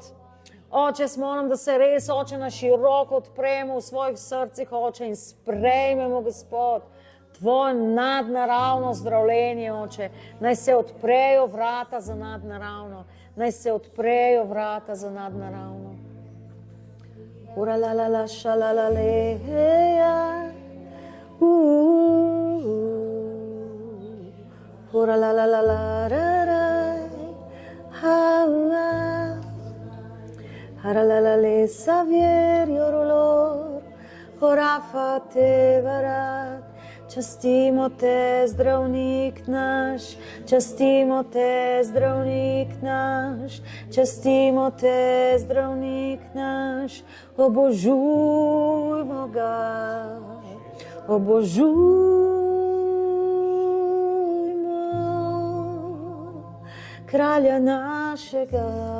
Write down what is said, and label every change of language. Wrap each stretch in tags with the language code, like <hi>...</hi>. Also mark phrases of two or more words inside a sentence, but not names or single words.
<sl>Oče, jaz molim, da se res, Oče, na široko odpremo v svojih srcih, Oče, in sprejmemo, Gospod, tvoje nadnaravno zdravljenje, Oče. Naj se odprejo vrata za nadnaravno. Naj se odprejo vrata za nadnaravno. Ura la la la ša la la le ja. Ura la la la la ra ra. Ha ha. Hara la la le savier yorolor. Ora fa te varat. Častimo te, zdravnik naš, častimo te, zdravnik naš, častimo te, zdravnik naš, obožujmo ga, obožujmo kralja našega.</sl>